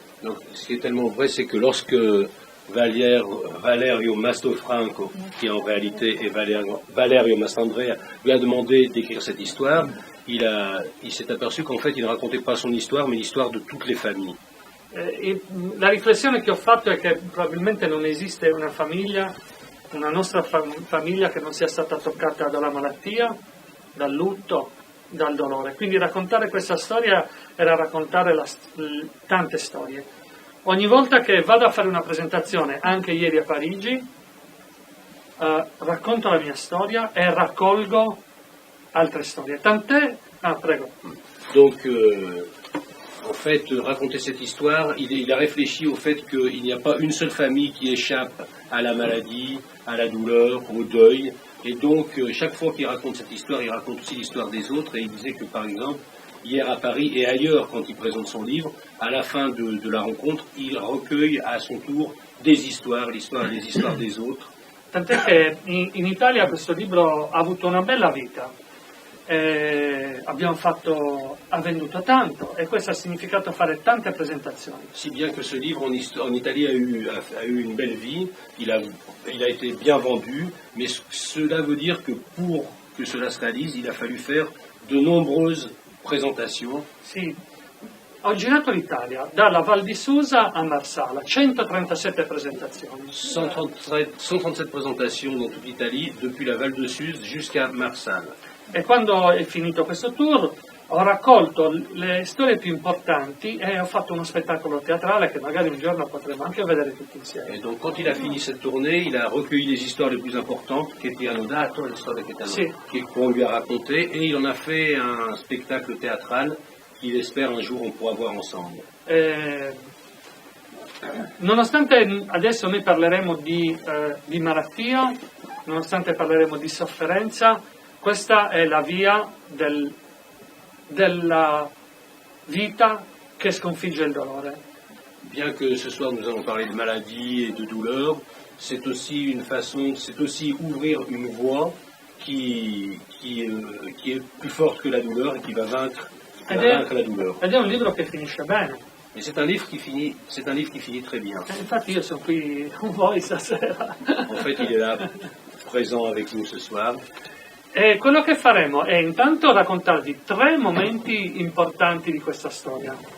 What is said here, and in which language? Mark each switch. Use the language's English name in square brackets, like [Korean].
[French] Donc ce qui est tellement vrai, c'est que lorsque Valerio Mastrofranco, qui en réalité est Valerio Mastrandrea, lui a demandé d'écrire cette histoire, il s'est aperçu qu'en fait il ne racontait pas son histoire, mais l'histoire de toutes les familles. [Italian] La riflessione che ho fatto è che probabilmente non esiste una famiglia, una nostra famiglia che non sia stata toccata dalla malattia, dal lutto, dal dolore. Quindi raccontare questa storia era raccontare tante storie. Ogni volta che vado a fare una presentazione, anche ieri a Parigi, racconto la mia storia e raccolgo altre storie. Tant'è... Ah, prego. [French] Donc, en fait, raconter cette histoire, il a réfléchi au fait qu'il n'y a pas une seule famille qui échappe à la maladie, à la douleur, au deuil. Et donc, chaque fois qu'il raconte cette histoire, il raconte aussi l'histoire des autres. Et il disait que, par exemple, hier à Paris et ailleurs, quand il présente son livre, à la fin de la rencontre, il recueille à son tour des histoires, les histoires des autres. [Italian] Tant'è che in Italia questo libro ha avuto una bella vita. Ha venduto tanto et questo ha significato fare tante presentazioni. [French] Si bien que ce livre en Italie a eu une belle vie, il a été bien vendu, mais cela veut dire que pour que cela se réalise, il a fallu faire de nombreuses présentations. [Italian] Sì, ho girato l'Italia, dalla Val di Susa a Marsala, 137 presentazioni. [French] 137 présentations dans toute l'Italie, depuis la Val de Suse jusqu'à Marsala. [Italian] E quando è finito questo tour ho raccolto le storie più importanti e ho fatto uno spettacolo teatrale che magari un giorno potremo anche vedere tutti insieme. [French] Et donc quand il a fini cette tournée, il a recueilli les histoires les plus importantes l'histoire de Caetano, [Italian] Sì. [French] qu'on lui a racontées, et il en a fait un spectacle théâtral qu'il espère un jour on pourra voir ensemble. [Italian] Nonostante adesso noi parleremo di malattia, nonostante parleremo di sofferenza, questa è la via della vita che sconfigge il dolore. [French] Bien que ce soir nous allons parler de maladie et de douleur, c'est aussi ouvrir une voie qui est plus forte que la douleur et qui va vaincre la douleur. [Italian] Ed è un libro che finisce bene. [French] Et c'est un livre qui finit très bien. [Italian] Infatti io sono qui con voi stasera. [French] En fait, il est là, présent avec nous ce soir. [Italian] E quello che faremo è intanto raccontarvi 3 momenti importanti di questa storia.